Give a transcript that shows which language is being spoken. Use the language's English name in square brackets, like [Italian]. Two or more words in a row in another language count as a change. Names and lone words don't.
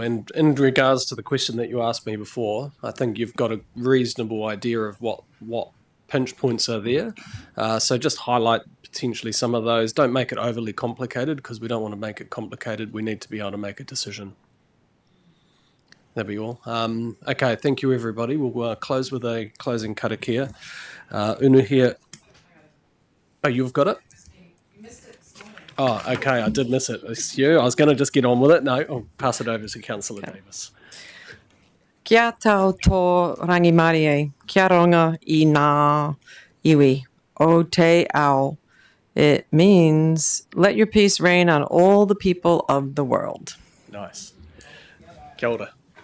[English] And in regards to the question that you asked me before, I think you've got a reasonable idea of what pinch points are there. So just highlight potentially some of those. Don't make it overly complicated because we don't want to make it complicated. We need to be able to make a decision. That'd be all. Okay, thank you, everybody. We'll close with a closing karakia. [Māori] Unuhia. [English] Oh, you've got it? Oh, okay, I did miss it. It's you. I was going to just get on with it. No, I'll pass it over to Councillor Davis. [Māori] Kia tau tō rangimari e, kia ronga I ngā iwi, o te ao. [English] It means, let your peace reign on all the people of the world. Nice. [Māori] Kia ora.